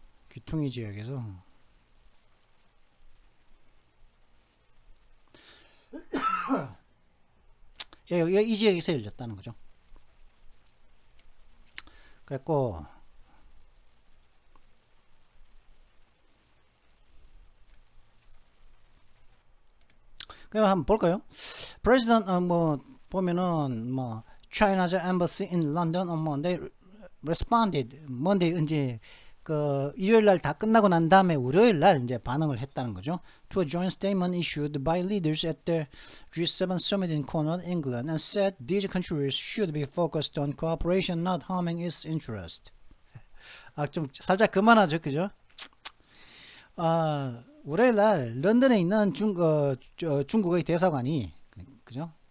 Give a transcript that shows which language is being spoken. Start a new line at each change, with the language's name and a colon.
Korean: 귀퉁이 지역에서 이 지역에서 열렸다는 거죠. 그랬고 그럼 한번 볼까요?
English: President
Korean: 뭐 보면은 뭐
English: China's embassy in London on Monday responded.
Korean: Monday 이제 그 일요일 날 다 끝나고 난 다음에 월요일 날 이제 반응을 했다는 거죠.
English: To a joint statement issued by leaders at the G7 summit in Cornwall, England, and said these countries should be focused on cooperation, not harming its interest.
Korean: 좀 살짝 그만하죠, 그죠? 월요일 날 런던에 있는 중국의 대사관이 그죠?